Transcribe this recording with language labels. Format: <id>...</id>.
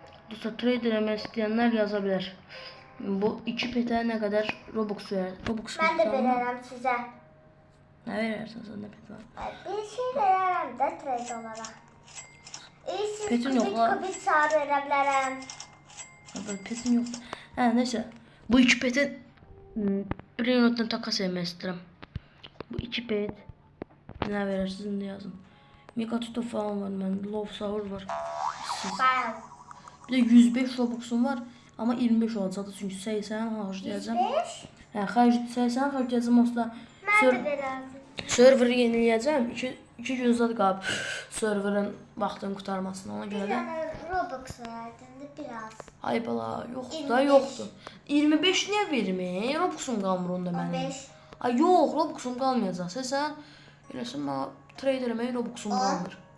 <az>Dostlar, trade eləmək istəyənlər yazabilir.</az> <tr>Bu 2 pete ne kadar Robux verir? Ben de</tr> <az>verərəm sizə.</az> <tr>Ne verirsen sen de pet var.</tr> <az>Bir şey verərəm də trade olaraq. Siz</az> <tr>Petin yok la.</tr> <az>kubit sarı verə bilərəm.</az> <tr>Petin yok. Ha, neyse. Bu 2 petin Brainrot'tan takas etmek istedim. Bu 2 pet ne verirsiniz de yazın. Megatuto falan var, ben Love Sour var. Bir de 105 Robux'um var ama 25 olacak çünkü 80 harcayacağım. 105? He, 80 harcayacağım olsa.</tr> <az>Mən də verərəm.</az> <tr>Server'ı yenileyeceğim.</tr> <az>2 gün zad qalıb server'ın vaxtını qurtarmasına, ona görə də.</az> <tr>Robux verdin de biraz.</tr> <az>Ay bala, yoxdur. 25 niyə vermir? Robux'um qalmır onda mənim. 15. Ay yox, Robux'um qalmayacaq. Sən eləsən mənə trade eləməyə Robux'um qalmır.</az>